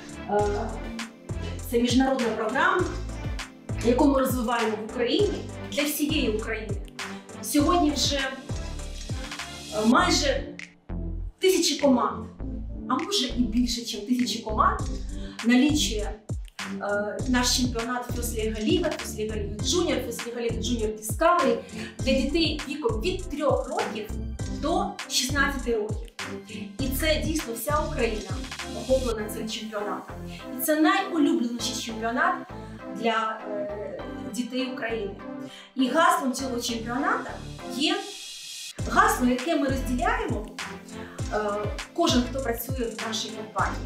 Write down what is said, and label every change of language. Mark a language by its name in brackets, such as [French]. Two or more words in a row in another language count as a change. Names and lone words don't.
[Ukrainian] Це міжнародна програма, яку ми розвиваємо в Україні для всієї України. Сьогодні вже майже 1000 команд, а може і більше, ніж 1000 команд, налічує наш чемпіонат FIRST Liga Liga, FIRST Liga Liga Junior, FIRST Liga Liga Junior Discovery для дітей віком від 3 років до 16 років. І це дійсно вся Україна охоплена цим чемпіонатом. І це найулюбленіший чемпіонат для дітей України. І гаслом цього чемпіонату є гасло, яке ми розділяємо, кожен, хто працює в нашій компанії.